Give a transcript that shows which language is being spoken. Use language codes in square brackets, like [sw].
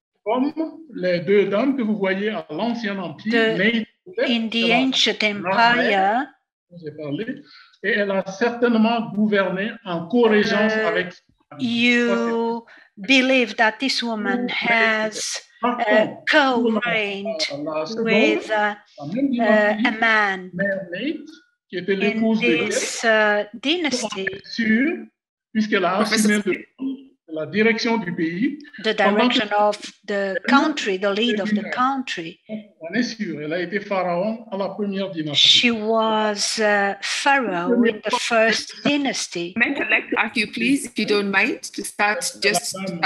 [fr] comme les deux dames que vous voyez à l'Ancien Empire, [en] in the ancient empire, [fr] et elle a certainement gouverné en co-régence avec. [en] You believe that this woman has co-reigned with a man in this dynasty. [fr] Puisqu'elle a assumé la direction du pays. [en] The direction of the country, the lead of the country. [fr] On est sûr, elle a été pharaon à la première dynastie. [en] She was pharaoh in the first dynasty. I'd like to ask you, please, if you don't mind, to start just.